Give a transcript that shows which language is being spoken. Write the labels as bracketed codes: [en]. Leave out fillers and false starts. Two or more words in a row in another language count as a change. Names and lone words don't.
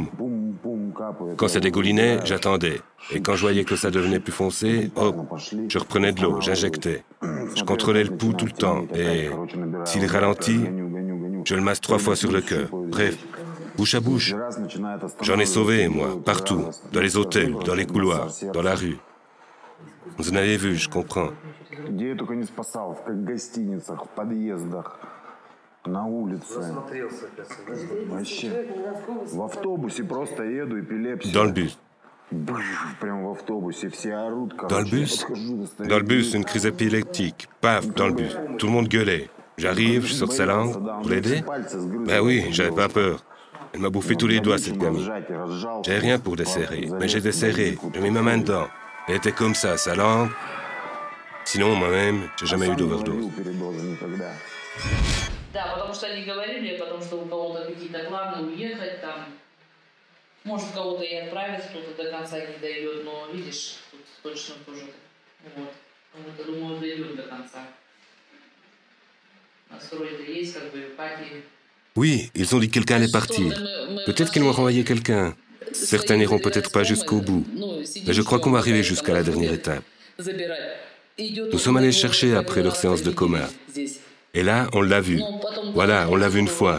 [fr] Quand ça dégoulinait, j'attendais. Et quand je voyais que ça devenait plus foncé, hop, je reprenais de l'eau, j'injectais. Je contrôlais le pouls tout le temps. Et s'il ralentit, je le masse 3 fois sur le cœur. Bref, bouche à bouche. J'en ai sauvé, moi, partout. Dans les hôtels, dans les couloirs, dans la rue. Vous en avez vu, je comprends. [ru] Где я только не спасал, в гостиницах, в подъездах, на улице. Вообще. В автобусе просто еду, эпилепсия. [fr] Dans le bus. [ru] Прямо в автобусе, все орут. [fr] Dans le bus? Dans le bus, une crise épileptique. Paf, dans le bus. Tout le monde gueulait. J'arrive, je sors sa langue. Pour l'aider? Ben oui, j'avais pas peur. Elle m'a bouffé tous les doigts, cette gamine. J'avais rien pour desserrer, mais j'ai desserré. J'ai mis ma main dedans. Elle était comme ça, sa langue. Sinon, moi-même, j'ai jamais eu d'overdose. [ru] Да, потому что они говорили, потому что у кого-то какие-то планы уехать там. Может, кого-то и отправить, кто-то до конца не дойдет, но видишь, тут точно тоже вот. Кому-то, думаю, дойдет до конца. Настрой-то есть, как бы, Кати. [fr] Oui, ils ont dit que quelqu'un allait partir. Peut-être qu'ils m'ont renvoyé quelqu'un. Certains n'iront peut-être pas jusqu'au bout. Mais je crois qu'on va arriver jusqu'à la dernière étape. Nous sommes allés chercher après leur séance de coma. Et là, on l'a vu. Voilà, on l'a vu une fois.